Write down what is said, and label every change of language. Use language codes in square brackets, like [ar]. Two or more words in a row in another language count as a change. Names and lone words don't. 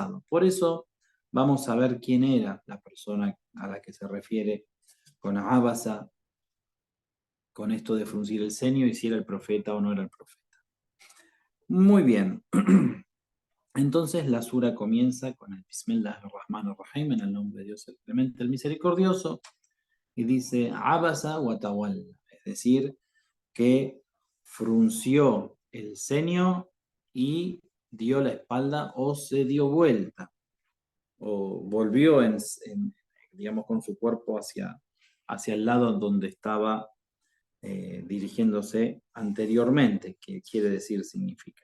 [es] Por eso vamos a ver quién era la persona a la que se refiere con Abasa, con esto de fruncir el ceño, y si era el profeta o no era el profeta. Muy bien. Entonces la sura comienza con el Bismillahir-Rahmanir-Rahim, en el nombre de Dios el Clemente, el Misericordioso, y dice [ar] عبس وتولى, [es] es decir, que frunció el ceño y dio la espalda o se dio vuelta o volvió digamos, con su cuerpo hacia el lado donde estaba dirigiéndose anteriormente, que quiere decir significa.